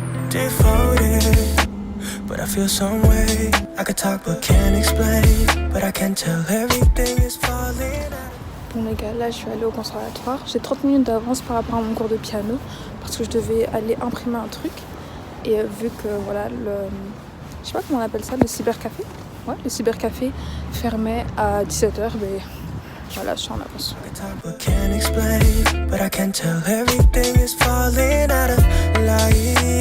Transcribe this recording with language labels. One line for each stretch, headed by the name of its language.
English: Devoted, but I feel some way. I could talk but can't explain, but I can tell everything is falling out.
French: Bon les gars, là je vais aller au conservatoire. J'ai 30 minutes d'avance par rapport à mon cours de piano parce que je devais aller imprimer un truc. Et vu que voilà, je sais pas comment on appelle ça, le cybercafé. Ouais, le cybercafé fermait à 17h, mais voilà, je suis en avance.
English: I could talk but can't explain, but I can tell everything is falling out of line.